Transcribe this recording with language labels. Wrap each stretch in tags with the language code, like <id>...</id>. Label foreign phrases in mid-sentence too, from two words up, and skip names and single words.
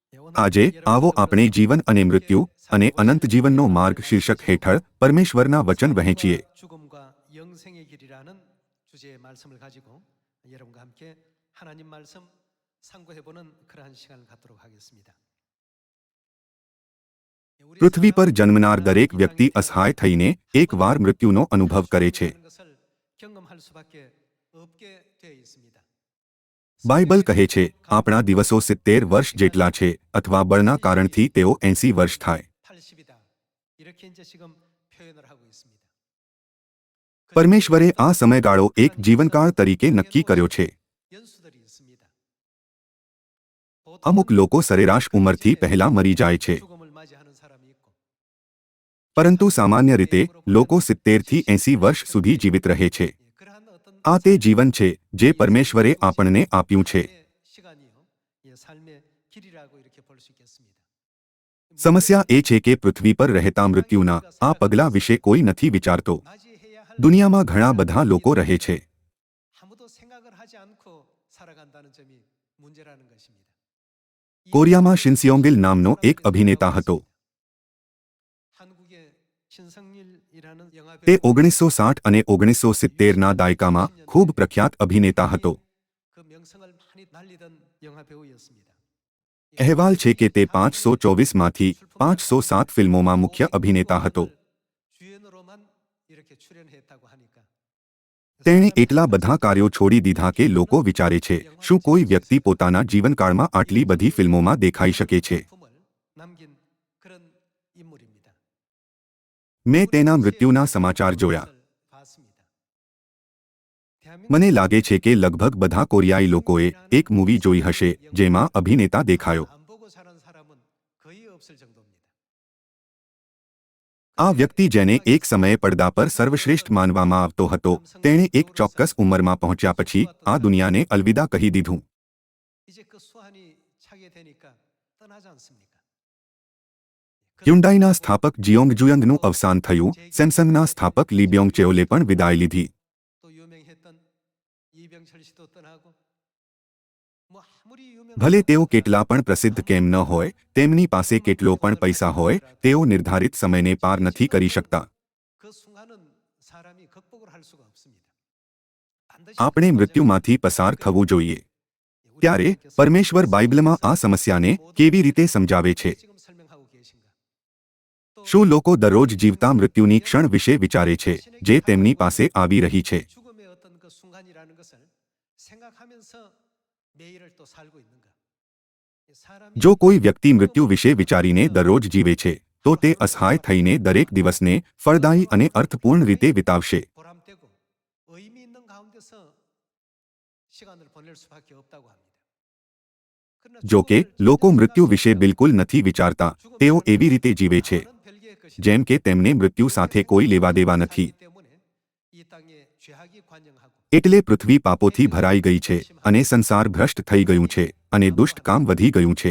<gu>આજે આવો આપણે જીવન અને મૃત્યુ અને અનંત જીવનનો માર્ગ શીર્ષક હેઠળ પરમેશ્વરના વચન વહેંચીએ.</gu> <ko>죽음과 영생의 길이라는 주제의 말씀을 가지고 여러분과 함께 하나님 말씀 상고해보는 그러한 시간을 갖도록 하겠습니다.</ko> <gu>પૃથ્વી પર જન્મનાર દરેક વ્યક્તિ અસહાય થઈને એકવાર મૃત્યુનો અનુભવ કરે છે.</gu> <ko>경험할 수밖에 없게 되어 있습니다.</ko> <gu>બાઇબલ કહે છે, આપણા દિવસો 70 વર્ષ જેટલા છે અથવા બળના કારણથી તેઓ 80 વર્ષ થાય.</gu> <ko>80이다. 이렇게 이제 지금 표현을 하고 있습니다.</ko> <gu>પરમેશ્વરે આ સમયગાળો એક જીવનકાળ તરીકે નક્કી કર્યો છે.</gu> <ko>연수들이 있습니다.</ko> <gu>અમુક લોકો સરેરાશ ઉંમરથી પહેલા મરી જાય છે,</gu> <ko>죽음을 맞이하는 사람이 있고</ko> <gu>પરંતુ સામાન્ય રીતે લોકો 70 થી 80 વર્ષ સુધી જીવિત રહે છે.</gu> <ko>그러한 어떤</ko> <gu>આ તે જીવન છે જે પરમેશ્વરે આપણને આપ્યું છે.</gu> <ko>시간이요. 삶의 길이라고 이렇게 볼 수 있겠습니다.</ko> <gu>સમસ્યા એ છે કે પૃથ્વી પર રહેતા મૃત્યુના આ પગલા વિશે કોઈ નથી વિચારતો.</gu> <ko>맞이해야 할</ko> <gu>દુનિયામાં ઘણા બધા લોકો રહે છે.</gu> <ko>아무도 생각을 하지 않고 살아간다는 점이 문제라는 것입니다.</ko> <gu>કોરિયામાં શિનસિયોંગિલ નામનો એક અભિનેતા હતો.</gu> <ko>한국의 신성일이라는 영화</ko> <gu>તે</gu> <ko>배우</ko> <gu>1960 અને 1970ના દાયકામાં ખૂબ પ્રખ્યાત અભિનેતા હતો.</gu> <ko>그 명성을 많이 날리던 영화 배우였습니다.</ko> <gu>અહેવાલ છે કે તે 524માંથી 507 ફિલ્મોમાં મુખ્ય અભિનેતા હતો.</gu> <ko>주연으로만 이렇게 출연했다고 하니까</ko> <gu>તેણે એટલા બધા કાર્યો છોડી દીધા કે લોકો વિચારે છે, શું કોઈ વ્યક્તિ પોતાના જીવનકાળમાં આટલી બધી ફિલ્મોમાં દેખાઈ શકે છે?</gu> <ko>품을 남긴 그런 인물입니다.</ko> <gu>મેં તેના મૃત્યુના સમાચાર જોયા.</gu> <ko>봤습니다.</ko> <gu>મને લાગે છે કે લગભગ બધા કોરિયાઈ લોકોએ એક મૂવી જોઈ હશે જેમાં અભિનેતા દેખાયો.</gu> <ko>안 보고 사는 사람은 거의 없을 정도입니다.</ko> <gu>આ વ્યક્તિ જેને એક સમયે પડદા પર સર્વશ્રેષ્ઠ માનવામાં આવતો હતો, તેણે એક ચોક્કસ ઉંમરમાં પહોંચ્યા પછી આ દુનિયાને અલવિદા કહી દીધું.</gu> <ko>이제 그 수한이 차게 되니까 떠나지 않습니까?</ko> <gu>હ્યુન્ડાઈના સ્થાપક જીયોંગ જુયંગનું અવસાન થયું. સેમસંગના સ્થાપક લી બ્યોંગ ચેઓલે પણ વિદાય લીધી.</gu> <ko>또 유명했던 이병철 씨도 떠나고 뭐 아무리 유명</ko> <gu>ભલે તેઓ કેટલા પણ પ્રસિદ્ધ કેમ ન હોય, તેમની પાસે કેટલો પણ પૈસા હોય, તેઓ નિર્ધારિત સમયને પાર નથી કરી શકતા.</gu> <ko>그 순간은 사람이 극복을 할 수가 없습니다. 반드시</ko> <gu>આપણે મૃત્યુમાંથી પસાર થવું જોઈએ. ત્યારે પરમેશ્વર બાઇબલમાં આ સમસ્યાને કેવી રીતે સમજાવે છે?</gu> <ko>지금 설명하고 계신가?</ko> <gu>શું લોકો દરરોજ જીવતા મૃત્યુની ક્ષણ વિશે વિચારે છે જે તેમની પાસે આવી રહી છે?</gu> <ko>죽음의 어떤 그 순간이라는 것을 생각하면서 매일을 또 살고 있는가? 사람이</ko> <gu>જો કોઈ વ્યક્તિ મૃત્યુ વિશે વિચારીને દરરોજ જીવે છે, તો તે અસહાય થઈને દરેક દિવસને ફળદાયી અને અર્થપૂર્ણ રીતે વિતાવશે.</gu> <ko>보람되고 의미 있는 가운데서 시간을 보낼 수밖에 없다고 합니다. 그러나</ko> <gu>જો કે</gu> <ko>죽음을</ko> <gu>લોકો મૃત્યુ</gu> <ko>생각하지</ko> <gu>વિશે બિલકુલ નથી વિચારતા. તેઓ એવી રીતે જીવે છે</gu> <ko>다른 별개의 것이</ko> <gu>જેમ કે તેમને મૃત્યુ સાથે કોઈ લેવાદેવા નથી.</gu> <ko>살기 때문에 이 땅에 죄악이 관영하고</ko> <gu>એટલે પૃથ્વી પાપોથી ભરાઈ ગઈ છે અને સંસાર ભ્રષ્ટ થઈ ગયું છે અને દુષ્ટ કામ વધી ગયું છે.</gu>